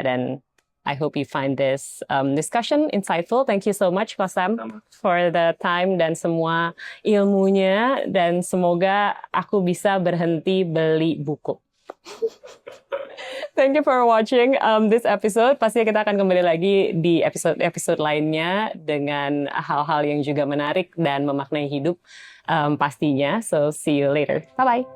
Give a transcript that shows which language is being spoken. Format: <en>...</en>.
<en>Dan I hope you find this discussion insightful. Thank you so much, Ko Sam, for the time</en> <id>dan semua ilmunya. Dan semoga aku bisa berhenti beli buku.</id> <en>Thank you for watching this episode.</en> <id>Pastinya kita akan kembali lagi di episode lainnya dengan hal-hal yang juga menarik dan memaknai hidup pastinya.</id> <en>So see you later. Bye-bye.</en>